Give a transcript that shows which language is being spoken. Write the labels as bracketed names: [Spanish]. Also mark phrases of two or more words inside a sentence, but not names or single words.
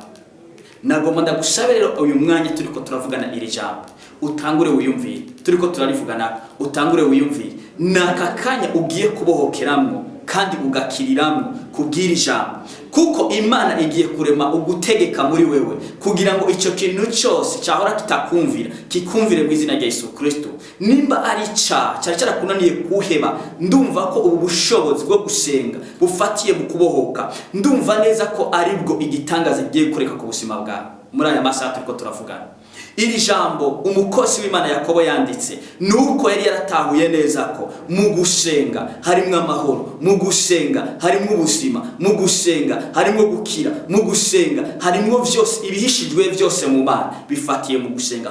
[Rundi] Nagomba ndagusaba rero uyu mwanya turiko turavugana iri jambo, utangure wiyumvire. Turiko turarivugana, utangure wiyumvire. Naka kanya ugiye kubohokeramwo kandi ugakiriramwo kubwira ijambo, kuko Imana igiye kurema ugutegeka muri wewe kugira ngo ico kintu cyose cyahora kitakumvira kikumvire mu izina rya Yesu Kristo. Nimba ari cyari cyarakunaniye kuheba, ndumva ko ubu bushobozi bwo gusenga bufatiye mu kubohoka, ndumva neza ko ari bwo igitangaza giye kureka ku buzima bwawe. Muri aya masaha turiko turavugana iri jambo, umukozi w'Imana Yakobo yanditse nuko yari yaratahuye neza ko mu gusenga harimo amahoro, mu gusenga harimo ubuzima, mu gusenga harimo gukira, mu gusenga harimo byose, ibihishijwe byose mu Mana bifatiye mu gusenga.